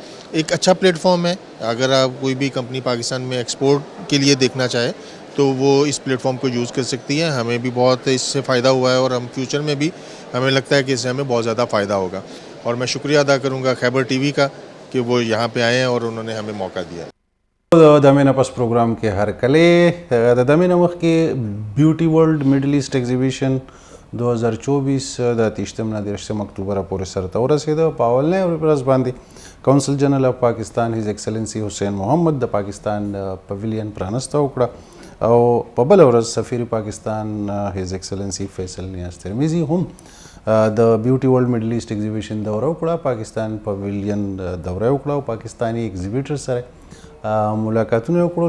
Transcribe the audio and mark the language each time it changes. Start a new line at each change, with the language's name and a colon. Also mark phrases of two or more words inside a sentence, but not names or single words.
Urdu: ایک اچھا پلیٹ فارم ہے, اگر آپ کوئی بھی کمپنی پاکستان میں ایکسپورٹ کے لیے دیکھنا چاہے تو وہ اس پلیٹ فارم کو یوز کر سکتی ہے. ہمیں بھی بہت اس سے فائدہ ہوا ہے اور ہم فیوچر میں بھی ہمیں لگتا ہے کہ اس سے ہمیں بہت زیادہ فائدہ ہوگا. اور میں شکریہ ادا کروں گا خیبر ٹی وی کا کہ وہ یہاں پہ آئے ہیں اور انہوں نے ہمیں موقع دیا.
Pashto: د مینه پس پروګرام کې هر کله د مینه مخکې بیوټي ورلد میډل ایسټ ایگزیبیشن 2024 د 30 نه 30 اکتوبر پورې سرته ورسېده. په اولنۍ ورځ باندې
English: Consul General of Pakistan His Excellency
Pashto: حسین محمد د پاکستان پویلین پرانسته وکړه او په بله ورځ سفیر پاکستان
English: His Excellency
Pashto: فیصل نیاز ترمیزی هم د بیوټي ورلد میډل ایسټ ایگزیبیشن دوره وکړه, پاکستان پویلین دوره وکړه او پاکستانی ایگزیبیټر سره ملاقاتونه وکړل.